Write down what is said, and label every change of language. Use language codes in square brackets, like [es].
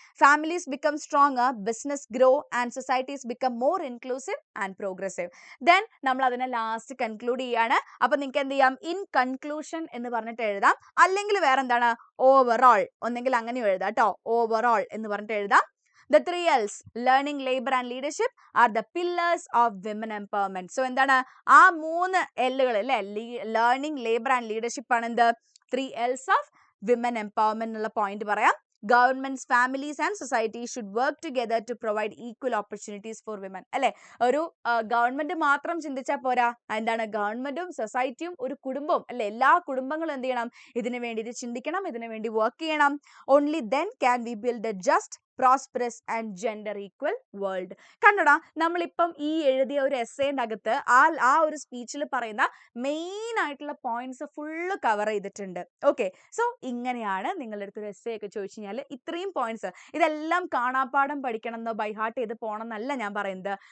[en] Families become stronger, business grow and societies become more inclusive and progressive. [ml] Then നമ്മൾ അതിനെ last conclude ചെയ്യാണ്. അപ്പൊ നിങ്ങൾക്ക് എന്ത് ചെയ്യാം, [en] in conclusion [ml] എന്ന് പറഞ്ഞിട്ട് എഴുതാം, അല്ലെങ്കിൽ വേറെ എന്താണ്, ഓവറോൾ, ഒന്നെങ്കിൽ അങ്ങനെ എഴുതാം കേട്ടോ. ഓവറോൾ എന്ന് പറഞ്ഞിട്ട് എഴുതാം. [en] The 3 L's, learning, labor and leadership, are the pillars of women empowerment. [ml] So എന്താണ് ആ 3 Lകൾ അല്ലേ, ലേണിംഗ്, ലേബർ ആൻഡ് ലീഡർഷിപ്പ് ആണ് എന്ത് [en] 3 L's of women empowerment [ml] എന്നുള്ള പോയിന്റ് പറയാം. [en] Governments, families and society should work together to provide equal opportunities for women. [ml] അല്ലെ, ഒരു government മാത്രം ചിന്തിച്ചാൽ പോരാ, എന്താണ്, ഗവൺമെന്റും സൊസൈറ്റിയും ഒരു കുടുംബവും അല്ലെ, എല്ലാ കുടുംബങ്ങളും എന്ത് ചെയ്യണം, ഇതിനു വേണ്ടിയിട്ട് ചിന്തിക്കണം, ഇതിനു വേണ്ടി വർക്ക് ചെയ്യണം. [en] Only then can we build a just, prosperous and gender equal world. [ml] കണ്ടോടാ, നമ്മളിപ്പം ഈ എഴുതിയ ഒരു എസ്സേൻ്റെ അകത്ത് ആ ഒരു സ്പീച്ചിൽ പറയുന്ന മെയിൻ ആയിട്ടുള്ള പോയിന്റ്സ് ഫുള്ള് കവർ ചെയ്തിട്ടുണ്ട്. ഓക്കെ, സോ ഇങ്ങനെയാണ് നിങ്ങളുടെ അടുത്തൊരു എസ്സേ ഒക്കെ ചോദിച്ചു കഴിഞ്ഞാൽ ഇത്രയും പോയിന്റ്സ്, ഇതെല്ലാം കാണാപ്പാഠം പഠിക്കണം എന്നോ ബൈ ഹാർട്ട് ചെയ്ത് പോകണം എന്നല്ല ഞാൻ പറയുന്നത്.